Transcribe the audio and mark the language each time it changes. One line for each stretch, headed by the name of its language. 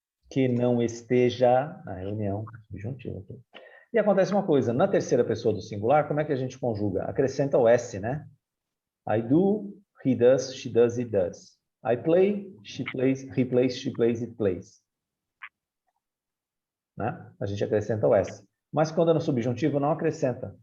Portuguese: Que não esteja na reunião. Subjuntivo. Okay. E acontece uma coisa, na terceira pessoa do singular, como é que a gente conjuga? Acrescenta o S, né?
English: I do, he does, she does, it does. I play, she plays, he plays, she plays, it plays.
Portuguese: Né? A gente acrescenta o S. Mas quando é no subjuntivo, não acrescenta.